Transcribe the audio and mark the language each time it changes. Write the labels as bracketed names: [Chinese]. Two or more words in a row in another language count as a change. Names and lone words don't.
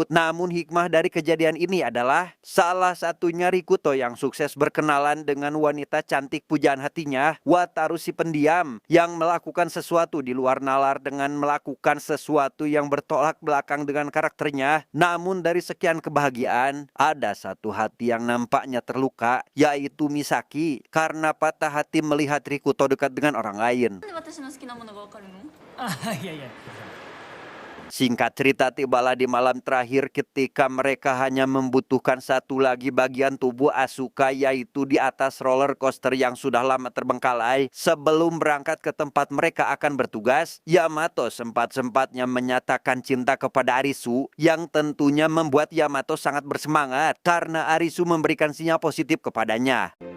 [Indonesian] Namun hikmah dari kejadian ini adalah salah satunya Rikuto yang sukses berkenalan dengan wanita cantik pujaan hatinya, Wataru si pendiam, yang melakukan sesuatu di luar nalar dengan melakukan sesuatu yang bertolak belakang dengan karakternya. Namun dari sekian kebahagiaan, ada satu hati yang nampaknya terluka, yaitu Misaki, karena patah hati melihat Rikuto dekat dengan orang lain. [Japanese] なんで私の好きなものがわかるの？あ、いやいや。 [Indonesian] Singkat cerita, tibalah di malam terakhir ketika mereka hanya membutuhkan satu lagi bagian tubuh Asuka, yaitu di atas roller coaster yang sudah lama terbengkalai. Sebelum berangkat ke tempat mereka akan bertugas, Yamato sempat-sempatnya menyatakan cinta kepada Arisu, yang tentunya membuat Yamato sangat bersemangat karena Arisu memberikan sinyal positif kepadanya.